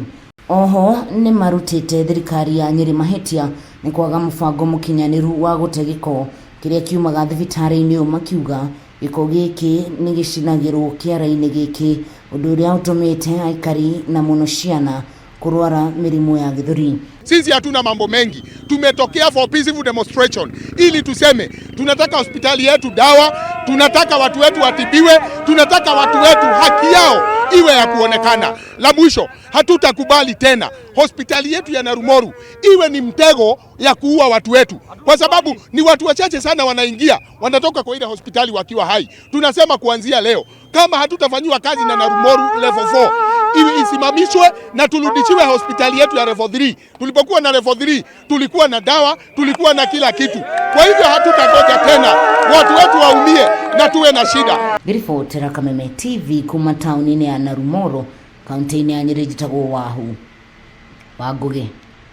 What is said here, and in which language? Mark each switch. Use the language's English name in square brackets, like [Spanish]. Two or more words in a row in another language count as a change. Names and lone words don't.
[Kikuyu] Oho ni marutite thirikari ya Nyeri mahitia ni kwaga mubango mukinyaniru wa gute giko kiria kiumaga thibitari-ini, makiuga giko giki ni gicinagirwo kiara-ini giki, undu uria utumite aikari na muno ciana kurwara mirimu ya githuri. [Swahili] Sisi hatuna mambo mengi, tumetokea [English] for peaceful demonstration [Swahili] ili tuseme tunataka hospitali yetu dawa, tunataka watu wetu watibiwe, tunataka watu wetu haki yao iwe ya kuonekana. La mwisho, hatutakubali tena hospitali yetu ya Narumoro iwe ni mtego ya kuua watu wetu, kwa sababu ni watu wachache sana wanaingia wanatoka kwa ile hospitali wakiwa hai. Tunasema kuanzia leo kama hatutafanyiwa kazi na Narumoro level 4 isimamishwe na turudishiwe hospitali yetu ya level 3. Tulipokuwa na level 3 tulikuwa na dawa, tulikuwa na kila kitu. Kwa hivyo hatutagoja tena watu wetu waumie na tuwe na shida. [Kikuyu] Ripoti Kameme TV kuma tauni-ini ya Narumoro kaunti-ini ya Nyeri, jitagwo Wahu Wangugi.